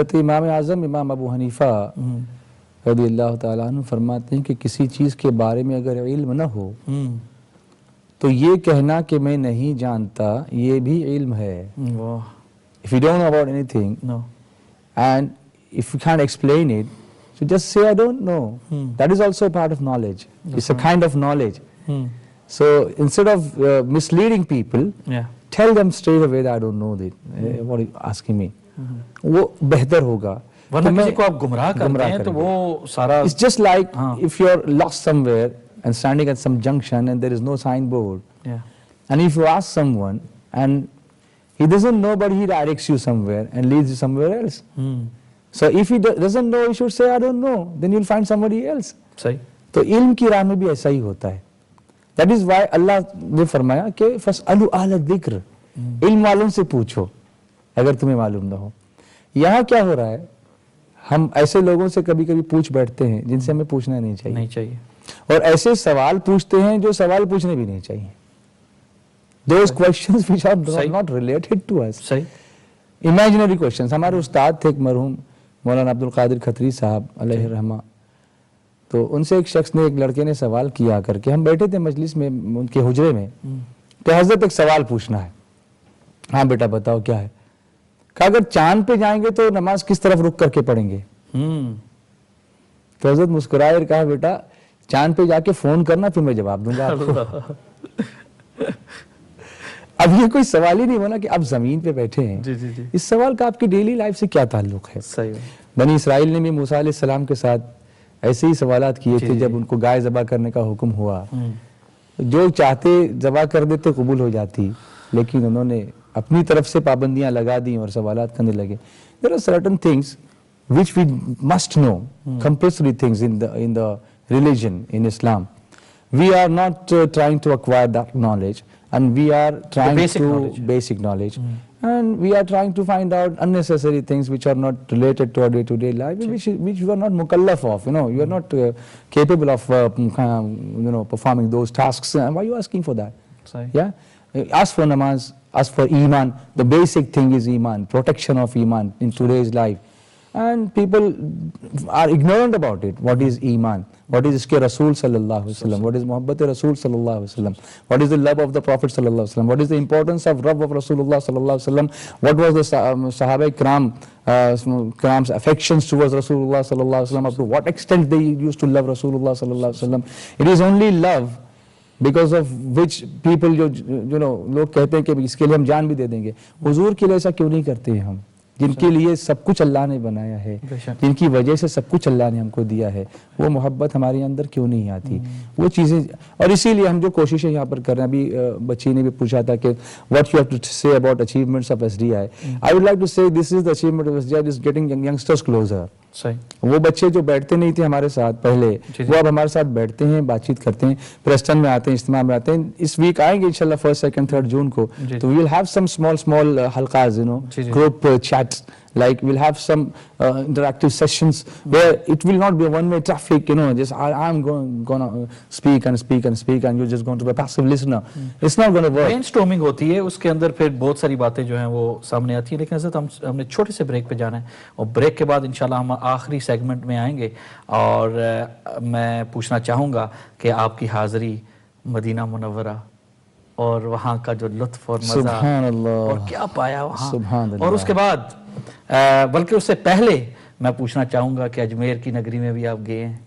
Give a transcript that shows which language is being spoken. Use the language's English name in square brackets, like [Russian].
[Urdu] حضرت امام اعظم امام ابو حنیفہ رضی اللہ تعالیٰ عنہ فرماتے ہیں کہ کسی چیز کے بارے میں اگر علم نہ ہو تو یہ کہنا کہ میں نہیں جانتا یہ بھی علم ہے۔ [English] If you don't know about anything and if you can't explain it, so just say I don't know. That is also a part of knowledge. It's a kind of knowledge. So instead of misleading people, tell them straight away that I don't know that. What are you asking me? [Urdu] وہ بہتر ہوگا، ورنہ کسی کو آپ گمراہ کرتے ہیں تو وہ سارا [English] It's just like if you're lost somewhere and standing at some junction and there is no signboard, and if you ask someone and he doesn't know but he directs you somewhere and leads you somewhere else. So if he doesn't know, you should say I don't know, then you'll find somebody else. [Urdu] صحیح۔ تو علم کی راہ میں بھی ایسا ہی ہوتا ہے، [English] That is why [Urdu] اللہ نے فرمایا کہ [Arabic] فَاسْأَلُوا أَهْلَ الذِّكْرِ, [Urdu] علم والوں سے پوچھو اگر تمہیں معلوم نہ ہو. یہاں کیا ہو رہا ہے, ہم ایسے لوگوں سے کبھی کبھی پوچھ بیٹھتے ہیں جن سے ہمیں پوچھنا نہیں چاہیے, اور ایسے سوال پوچھتے ہیں جو سوال پوچھنے بھی نہیں چاہیے. [English] Those questions which are not related to us. Imaginary questions. [Urdu] ہمارے استاد تھے ایک مرحوم مولانا عبد القادر کھتری صاحب علیہ الرحمہ, تو ان سے ایک شخص نے, ایک لڑکے نے سوال کیا کر کے, ہم بیٹھے تھے مجلس میں ان کے حجرے میں, کہ حضرت ایک سوال پوچھنا ہے. ہاں بیٹا بتاؤ کیا ہے. کہا اگر چاند پہ جائیں گے تو نماز کس طرف رک کر کے پڑھیں گے؟ تو حضرت مسکرائے اور کہا بیٹا چاند پہ جا کے فون کرنا پھر میں جواب دوں گا آپ کو. اب یہ کوئی سوال ہی نہیں ہونا کہ آپ زمین پہ بیٹھے ہیں. اس سوال کا آپ کی ڈیلی لائف سے کیا تعلق ہے؟ بنی اسرائیل نے بھی موسیٰ علیہ السلام کے ساتھ ایسے ہی سوالات کیے تھے جب ان کو گائے ذبح کرنے کا حکم ہوا. جو چاہتے ذبح کر دیتے قبول ہو جاتی, لیکن انہوں نے اپنی طرف سے پابندیاں لگا دیں اور سوالات کرنے لگے. [English] There are certain things which we must know, compulsory things in the religion, in Islam. We are not trying to acquire that knowledge, and we are trying basic knowledge. And we are trying to find out unnecessary things which are not related to our day-to-day life, which you are not mukallaf of, you are not capable of performing those tasks. Why are you asking for that? Yeah? Ask for namaz, ask for iman. The basic thing is iman, protection of iman in today's life. And people are ignorant about it. What is iman? What is iske Rasool sallallahu alaihi wasallam? What is muhabbat Rasool sallallahu alaihi wasallam? What is the love of the Prophet sallallahu alaihi wasallam? What is the importance of love of Rasulullah sallallahu alaihi wasallam? What was the Sahaba Ikram's affections towards Rasulullah sallallahu alaihi wasallam? Up to what extent they used to love Rasulullah sallallahu alaihi wasallam? It is only love because of which people [Urdu] لوگ کہتے ہیں کہ اس کے لیے ہم جان بھی دے دیں گے. حضور کے لیے ایسا کیوں نہیں کرتے ہیں ہم, جن کے لیے سب کچھ اللہ نے بنایا ہے, جن کی وجہ سے سب کچھ اللہ نے ہم کو دیا ہے, وہ محبت ہمارے اندر کیوں نہیں آتی؟ وہ چیزیں, اور اسی لیے ہم جو کوششیں یہاں پر کر رہے ہیں. ابھی بچی نے بھی پوچھا تھا کہ [English] what you have to say about achievements of SDI. I would like to say this is the achievement of SDI, is getting youngsters closer. [Urdu] وہ بچے جو بیٹھتے نہیں تھے ہمارے ساتھ پہلے, وہ اب ہمارے ساتھ بیٹھتے ہیں, بات چیت کرتے ہیں, پریسٹن میں آتے ہیں, اجتماع میں آتے ہیں. اس ویک آئیں گے انشاءاللہ 1st, 2nd, 3rd جون کو, تو [English] we will have some small halqas, group chats. Like we'll have some interactive sessions where it will not be a one-way traffic, just I'm gonna speak and you're just going to be a passive listener. It's not going to work. [Urdu] Brainstorming ہوتی ہے, اس کے اندر پھر بہت ساری باتیں جو ہیں وہ سامنے آتی ہیں. لیکن حضرت ہم نے چھوٹے سے بریک پہ جانا ہے, اور بریک کے بعد انشاءاللہ ہم آخری سیگمنٹ میں آئیں گے, اور میں پوچھنا چاہوں گا کہ آپ کی حاضری مدینہ منورہ اور وہاں کا جو لطف اور مزہ اور کیا پایا وہاں, اور اس کے بعد بلکہ اس سے پہلے میں پوچھنا چاہوں گا کہ اجمیر کی نگری میں بھی آپ گئے ہیں.